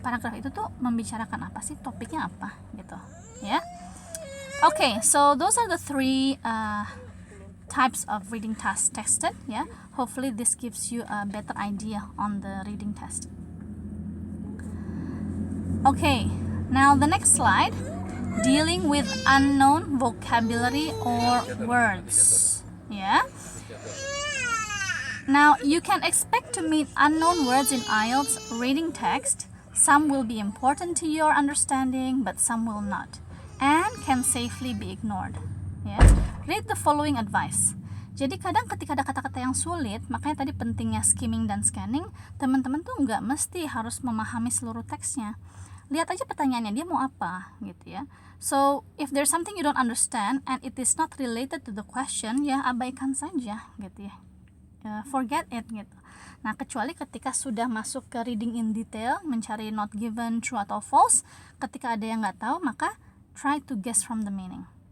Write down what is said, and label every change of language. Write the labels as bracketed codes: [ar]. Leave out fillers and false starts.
[id] Paragraf itu tuh membicarakan apa sih, topiknya apa gitu ya. [en] Okay, so those are the 3 types of reading tasks tested ya. Hopefully this gives you a better idea on the reading test. Okay, now the next slide, dealing with unknown vocabulary or words ya. Now, you can expect to meet unknown words in IELTS reading text. Some will be important to your understanding, but some will not, and can safely be ignored. Ya, read the following advice. [id] Jadi kadang ketika ada kata-kata yang sulit, makanya tadi pentingnya skimming dan scanning. Teman-teman tuh nggak mesti harus memahami seluruh teksnya. Lihat aja pertanyaannya, dia mau apa, gitu ya. [en] So, if there's something you don't understand and it is not related to the question, [id] ya abaikan saja, gitu ya. [en] Forget it, [id] gitu. Nah, kecuali ketika sudah masuk ke reading in detail, mencari not given, true atau false, ketika ada yang nggak tahu, maka [en] try to guess from the meaning.